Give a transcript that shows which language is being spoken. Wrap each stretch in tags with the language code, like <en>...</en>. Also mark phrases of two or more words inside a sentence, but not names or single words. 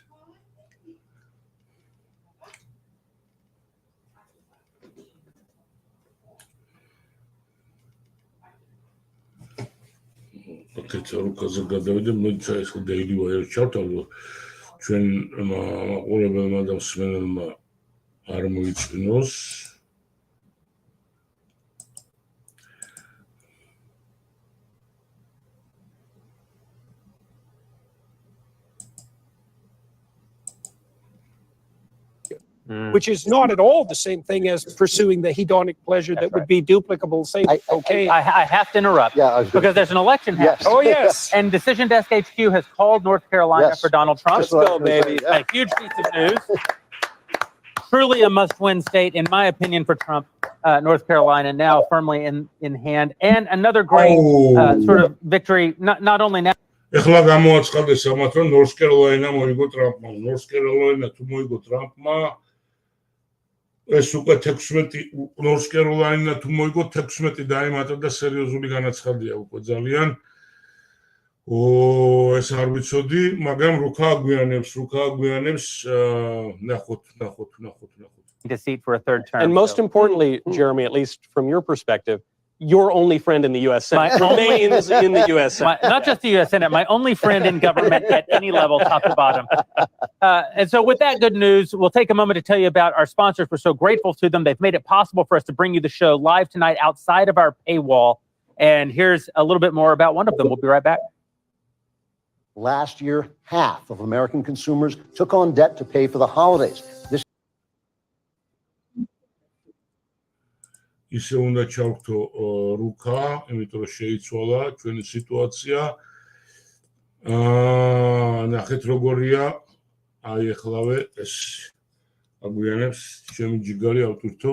<ka>აკეთა რუკაზე გადავიდე მოიცა ეს daily wire ჩავთავაზო ჩვენ მაყურებელმა და მსმენელმა არ მოიწვნოს</ka> <en>which is not at all the same thing as pursuing the hedonic pleasure that would be duplicable, say, cocaine. I have to interrupt because there's an election happening. Oh, yes. And Decision Desk HQ has called North Carolina for Donald Trump. Let's go, baby. A huge piece of news. Truly a must-win state, in my opinion, for Trump. North Carolina now firmly in hand. And another great sort of victory, not only now.</en> <ka>ეხლა გამოაცხადეს ამათ რომ North Carolina მოიგო ტრამპმა. North Carolina თუ მოიგო ტრამპმა ეს უკვე 16 North Carolina თუ მოიგო 16 დაემატა და სერიოზული განაცხადია უკვე ძალიან. ეს არ ვიცოდი, მაგრამ რუქა აგვიანებს ნახოთ.</ka> <en>To seat for a third term. And most importantly, Jeremy, at least from your perspective, your only friend in the U.S. Senate remains in the U.S. Senate. Not just the U.S. Senate, my only friend in government at any level, top to bottom. And so with that good news, we'll take a moment to tell you about our sponsors. We're so grateful to them. They've made it possible for us to bring you the show live tonight outside of our paywall. And here's a little bit more about one of them. We'll be right back. Last year, half of American consumers took on debt to pay for the holidays. This</en> <ka>ისე უნდა ჩავხტო რუქა, იმიტომ რომ შეიცვალა ჩვენი სიტუაცია. ნახეთ როგორია, აი ახლავე ეს აგვიანებს ჩემი ჯიგარი ავტვირთო.</ka>